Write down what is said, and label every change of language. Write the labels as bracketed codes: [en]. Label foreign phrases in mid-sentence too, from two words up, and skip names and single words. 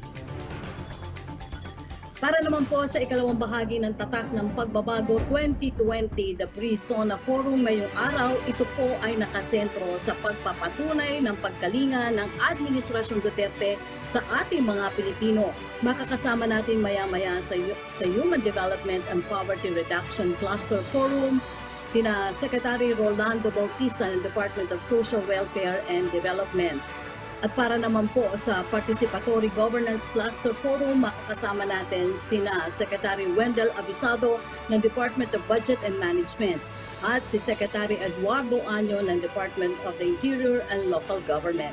[tl] Para naman po sa ikalawang bahagi ng tatak ng pagbabago 2020, the Pre-SONA Forum ngayong araw, ito po ay nakasentro sa pagpapatunay ng pagkalinga ng Administrasyong Duterte sa ating mga Pilipino. Makakasama natin maya-maya sa Human Development and Poverty Reduction Cluster Forum, sina Secretary Rolando Bautista ng Department of Social Welfare and Development. At para naman po sa Participatory Governance Cluster Forum, makakasama natin sina Secretary Wendell Abisado ng Department of Budget and Management at si Secretary Eduardo Año ng Department of the Interior and Local Government.